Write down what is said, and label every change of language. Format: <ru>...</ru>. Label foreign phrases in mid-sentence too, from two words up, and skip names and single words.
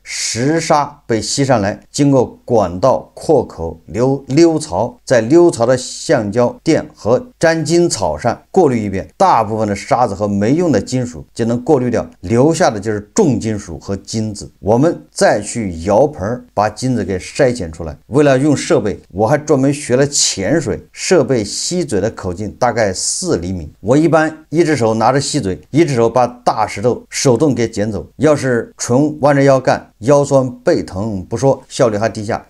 <zh>石沙被吸上來，經過管道、擴口、溜槽，在溜槽的橡膠墊和粘金草上過濾一遍，大部分的沙子和沒用的金屬就能過濾掉，留下的就是重金屬和金子。我們再去窯盆把金子給篩選出來。為了用設備，我還專門學了潛水，設備吸嘴的口徑大概4厘米。我一般一隻手拿着吸嘴，一隻手把大石頭手動給撿走。要是純彎着腰幹，腰酸背疼不說，效率還低下。</zh>